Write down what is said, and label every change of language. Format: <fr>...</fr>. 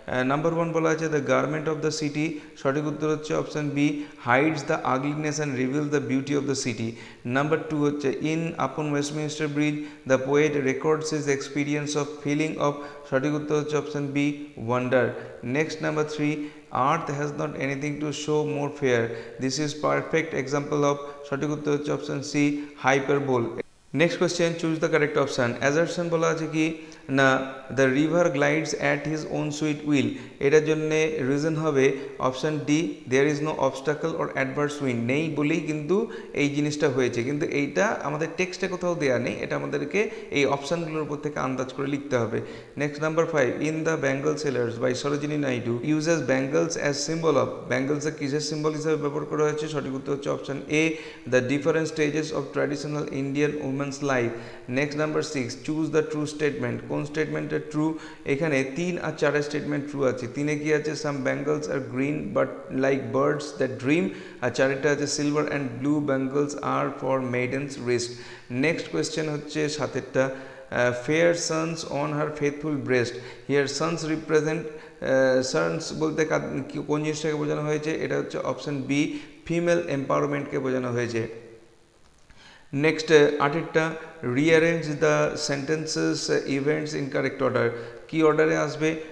<en>number 1</en> <bn>বলা আছে</bn> <en>The garment of the city.</en> <bn>সঠিক উত্তর হচ্ছে</bn> <en>Option B, hides the ugliness and reveal the beauty of the city. Number 2 হচ্ছে in upon Westminster bridge the poet records his experience of feeling of.</en> <bn>সঠিক উত্তর হচ্ছে option B, wonder.</bn> <en>Next number 3, earth has not anything to show more fair, this is perfect example of।</en> <bn>সঠিক উত্তর হচ্ছে</bn> <en>Option C, hyperbole। Next question, choose the correct option. Assertion</en> <bn>বলা আছে কি না</bn> <en>The river glides at his own sweet will.</en> <bn>এটার জন্যে</bn> <en>Reason হবে option D, there is no obstacle or adverse wind.</en> <bn>নেই বলেই কিন্তু এই জিনিসটা হয়েছে, কিন্তু এইটা আমাদের টেক্সটে কোথাও দেওয়া নেই, এটা আমাদেরকে এই অপশানগুলোর উপর থেকে আন্দাজ করে লিখতে হবে।</bn> <en>Next number 5, in the bangle sellers by Sarojini Naidu uses bangles as symbol of.</en> <bn>ব্যাঙ্গলসের কিসের সিম্বল হিসেবে ব্যবহার করা হয়েছে? সঠিক উত্তর হচ্ছে option A,</bn> <en>The different stages of traditional Indian women human's life. Next number 6, choose the true statement.</en> <bn>কোন স্টেটমেন্টটা ট্রু? এখানে 3 আর 4 স্টেটমেন্ট ট্রু আছে। 3 এ কি আছে?</bn> <en>some bangles are green but like birds that dream,</en> <bn>আর 4 এটা আছে</bn> <en>silver and blue bangles are for maidens wrist. Next question হচ্ছে 7 fair sons on her faithful breast. here sons represent sons</en> <bn>বলতে কোন জিনিসটাকে বোঝানো হয়েছে? এটা হচ্ছে অপশন বি, ফিমেল এম্পাওয়ারমেন্টকে বোঝানো হয়েছে।</bn> <en>Next 8টা rearrange the sentences events in correct order.</en> <bn>কি অর্ডারে আসবে?</bn>